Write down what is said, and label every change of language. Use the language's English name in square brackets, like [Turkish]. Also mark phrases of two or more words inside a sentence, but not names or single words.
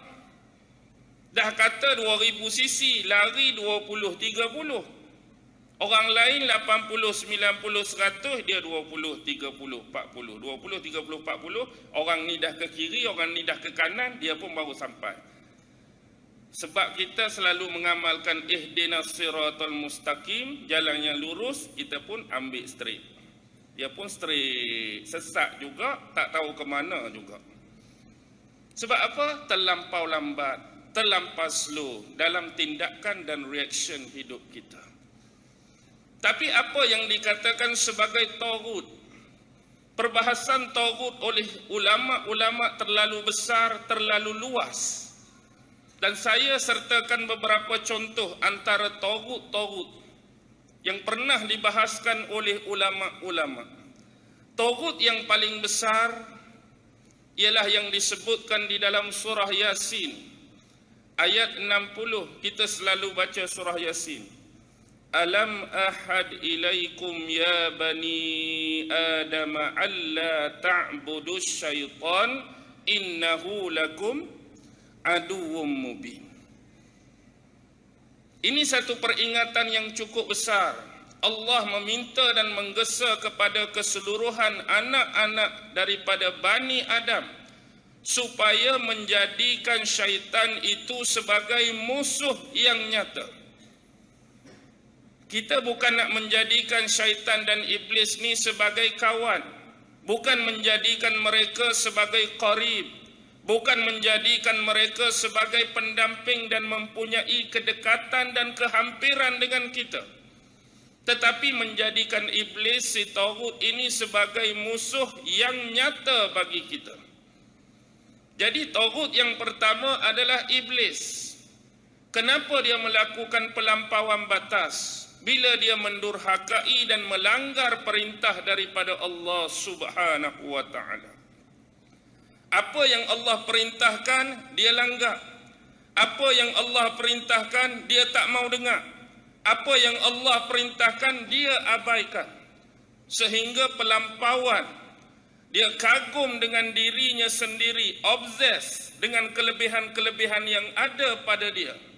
[Malay] Dah kata 2000 cc, lari 20-30. Orang lain 80, 90, 100, dia 20, 30, 40. 20, 30, 40. Orang ni dah ke kiri, orang ni dah ke kanan, dia pun baru sampai. Sebab kita selalu mengamalkan [Arabic] اهدنا الصراط المستقيم, [Malay] jalan yang lurus, kita pun ambil straight. Dia pun straight, sesat juga, tak tahu ke mana juga. Sebab apa? Terlampau lambat, terlampau slow dalam tindakan dan reaction hidup kita. Tapi apa yang dikatakan sebagai taghut? Perbahasan taghut oleh ulama-ulama terlalu besar, terlalu luas. Dan saya sertakan beberapa contoh antara taghut-taghut yang pernah dibahaskan oleh ulama-ulama. Taghut yang paling besar ialah yang disebutkan di dalam surah Yasin. Ayat 60, kita selalu baca surah Yasin. [Arabic] ألم أعهد إليكم يا بني آدم أن لا تعبدوا الشيطان إنه لكم عدو مبين. [Malay] Ini satu peringatan yang cukup besar. Allah meminta dan menggesa kepada keseluruhan anak-anak daripada Bani Adam supaya menjadikan syaitan itu sebagai musuh yang nyata. Kita bukan nak menjadikan syaitan dan iblis ni sebagai kawan, bukan menjadikan mereka sebagai qarib, bukan menjadikan mereka sebagai pendamping dan mempunyai kedekatan dan kehampiran dengan kita, tetapi menjadikan iblis, si taghut ini sebagai musuh yang nyata bagi kita. Jadi taghut yang pertama adalah iblis. Kenapa dia melakukan pelampauan batas? Bila dia mendurhakai dan melanggar perintah daripada Allah [Arabic] سبحانه وتعالى. [Malay] Apa yang Allah perintahkan, dia langgar. Apa yang Allah perintahkan, dia tak mau dengar. Apa yang Allah perintahkan, dia abaikan. Sehingga pelampauan Dia kagum dengan dirinya sendiri, obses dengan kelebihan-kelebihan yang ada pada dia.